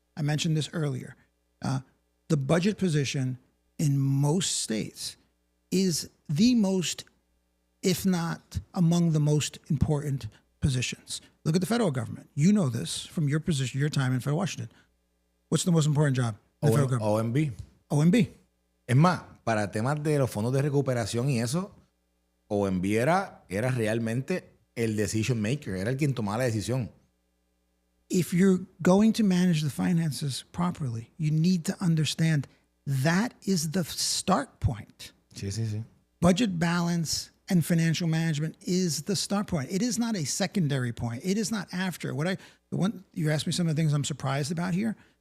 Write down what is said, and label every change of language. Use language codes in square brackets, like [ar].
[en] I mentioned this earlier. The budget position in most states is the most, if not among the most important positions. Look at the federal government. You know this from your position, your time in federal Washington. What's the most important job in the federal government? OMB. OMB. [es] Es más, para temas de los fondos de recuperación y eso, OMB era realmente el decision maker, era el quien tomaba la decisión. [en] If you're going to manage the finances properly, you need to understand that is the start point. [es] Sí, sí, sí. [en] Budget balance and financial management is the start point. It is not a secondary point. It is not after. You asked me some of the things I'm surprised about here.